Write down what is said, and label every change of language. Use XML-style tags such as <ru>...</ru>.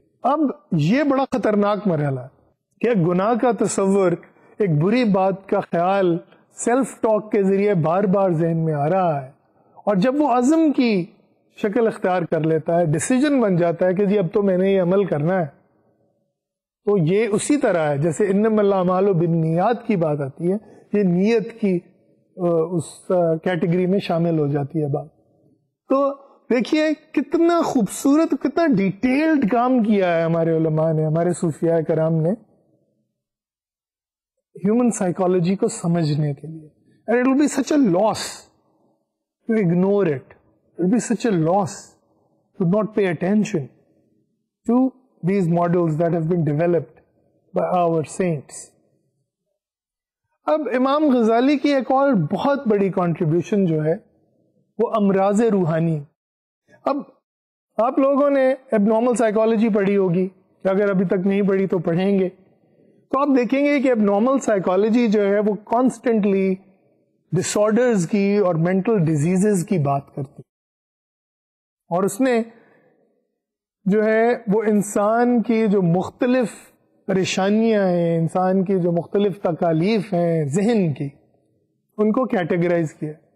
<ur>اب یہ بڑا خطرناک مرحلہ ہے کہ گناہ کا تصور، ایک بری بات کا خیال سیلف ٹاک کے ذریعے بار بار ذہن میں آ رہا ہے، اور جب وہ عزم کی شکل اختیار کر لیتا ہے، ڈیسیژن بن جاتا ہے کہ جی اب تو میں نے یہ عمل کرنا ہے، تو یہ اسی طرح ہے جیسے</ur> <ar>انما الاعمال بالنیات</ar> <ur>کی بات آتی ہے، یہ نیت کی اس کیٹیگری میں شامل ہو جاتی ہے بات. تو دیکھیے کتنا خوبصورت، کتنا ڈیٹیلڈ کام کیا ہے ہمارے علماء نے، ہمارے صوفیاء کرام نے ہیومن سائیکالوجی کو سمجھنے کے لیے.</ur> <en>And it will be such a loss to ignore it. It will be such a loss to not pay attention to these models that have been developed by our saints.</en> <ur>اب امام غزالی کی ایک اور بہت بڑی کنٹریبیوشن جو ہے وہ امراض روحانی. اب آپ لوگوں نے اب نارمل سائیکالوجی پڑھی ہوگی، اگر ابھی تک نہیں پڑھی تو پڑھیں گے، تو آپ دیکھیں گے کہ اب نارمل سائیکالوجی جو ہے وہ کانسٹنٹلی ڈس آرڈرز کی اور مینٹل ڈیزیزز کی بات کرتی، اور اس نے جو ہے وہ انسان کی جو مختلف پریشانیاں ہیں، انسان کی جو مختلف تکالیف ہیں ذہن کی، ان کو کیٹیگرائز کیا.</ur>